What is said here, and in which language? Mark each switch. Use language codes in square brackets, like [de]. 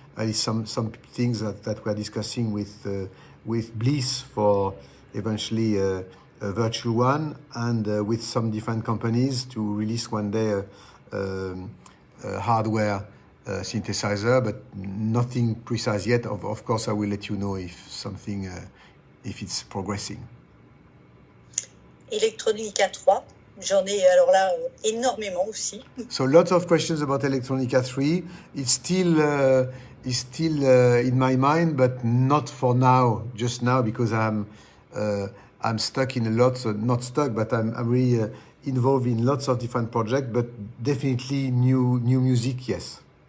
[en] It's some things that we are discussing with Bliss for eventually a virtual one, and with some different companies to release one day a hardware synthesizer, but nothing precise yet. Of course, I will let you know if it's progressing. Electronica 3. [fr] J'en ai alors là énormément aussi. [en] So lots of questions about Electronica 3. It's still in my mind, but not for now. Just now, because I'm stuck in not stuck, but I'm really involved in lots of different projects. But definitely new music, yes.